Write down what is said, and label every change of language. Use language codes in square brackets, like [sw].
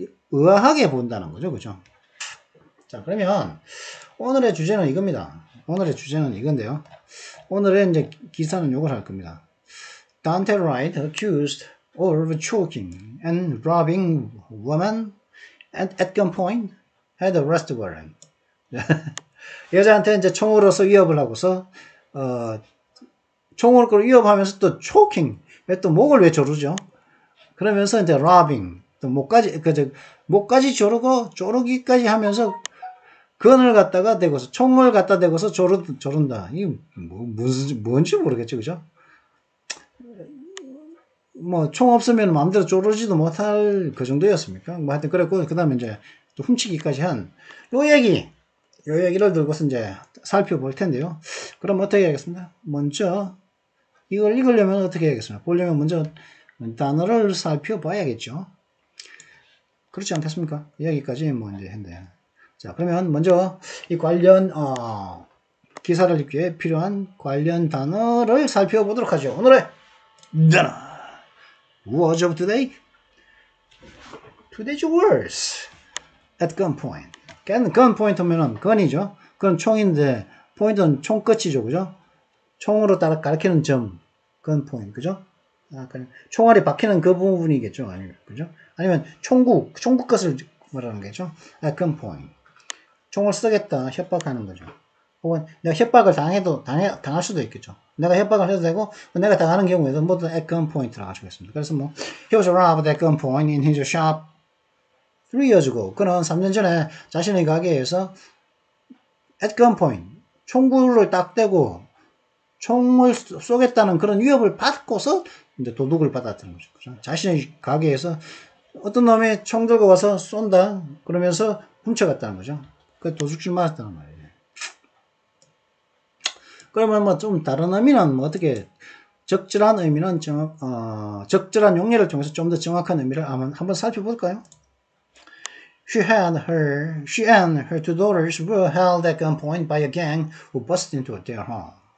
[ko] 의아하게 본다는 거죠. 그죠? 자, 그러면 오늘의 주제는 이겁니다. 오늘의 주제는 이건데요. 오늘의 이제 기사는 요걸 할 겁니다. [en] Dante Wright accused of choking and robbing woman at gunpoint had arrest warrant. [ko] 여자한테 이제 총으로서 위협을 하고서 총으로 위협하면서 또 choking, 또 목을 왜 조르죠? 그러면서 이제 robbing, 또 목까지 조르기까지 하면서 건을 갖다가 대고서, 총을 갖다 대고서 조른다. 이게 뭔지 모르겠죠, 그죠? 뭐 총 없으면 마음대로 조르지도 못할 그 정도였습니까? 뭐 하여튼 그랬고, 그 다음에 이제 또 훔치기까지 한 요 얘기를 들고서 이제 살펴볼 텐데요. 그럼 어떻게 하겠습니다? 먼저 이걸 읽으려면 어떻게 해야겠습니까? 보려면 먼저 단어를 살펴봐야겠죠. 그렇지 않겠습니까? 여기까지 뭐 이제 했는데. 자, 그러면 먼저 이 관련 기사를 읽기 위해 필요한 관련 단어를 살펴보도록 하죠. [en] 오늘의 단어 Words of today. Today's words at gunpoint. [ko] gunpoint 하면은 건이죠. 그건 총인데 포인트는 총끝이죠, 그죠? 총으로 따라 가리키는 점, gunpoint, 그죠? 총알이 박히는 그 부분이겠죠, 아니면 그죠? 아니면 총국 것을 말하는 거죠. [en] at gunpoint. [ko] 총을 쓰겠다, 협박하는 거죠. 혹은 내가 협박을 당할 수도 있겠죠. 내가 협박을 해도 되고, 내가 당하는 경우에도 모두 at gunpoint라고 하시겠습니다. 그래서 뭐, [en] he was robbed at gunpoint in his shop 3 years ago. [ko] 그는 3년 전에 자신의 가게에서 at gunpoint, 총구를 딱 대고 총을 쏘겠다는 그런 위협을 받고서 이제 도둑을 받았다는 거죠. 그죠? 자신의 가게에서 어떤 놈이 총 들고 와서 쏜다. 그러면서 훔쳐갔다는 거죠. 그 도둑질 맞았다는 말이에요. 그러면 뭐 좀 다른 의미는 뭐 어떻게 적절한 의미는 적절한 용례를 통해서 좀 더 정확한 의미를 한번 살펴볼까요? [en] She and her 2 daughters were held at gunpoint by a gang who busted into their home.